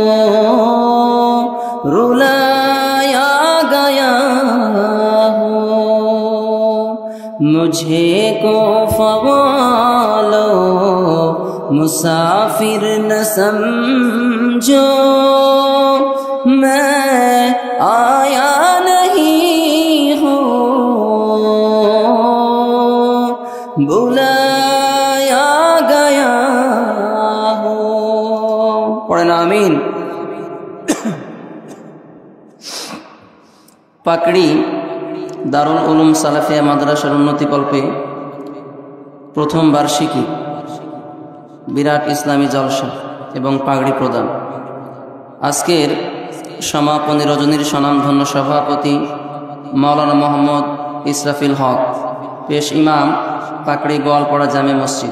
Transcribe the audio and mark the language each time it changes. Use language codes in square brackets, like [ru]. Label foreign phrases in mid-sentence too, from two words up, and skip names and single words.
[ur] رلایا گیا مجھے کو فوالو مسافر نہ سمجھو میں آیا نہیں ہوں بلایا گیا ہوں. پڑھنا آمین. [bn] পাকড়ি দারুল উলুম সালাফিয়া মাদ্রাসার উন্নতিকল্পে প্রথম বার্ষিকী বিরাট ইসলামী জলসা এবং পাগড়ি প্রদান। আজকের সমাপনী রজনীর স্বনামধন্য সভাপতি মাওলানা মোহাম্মদ ইসরাফিল হক, পেশ ইমাম পাকড়ি গোয়ালপাড়া জামে মসজিদ।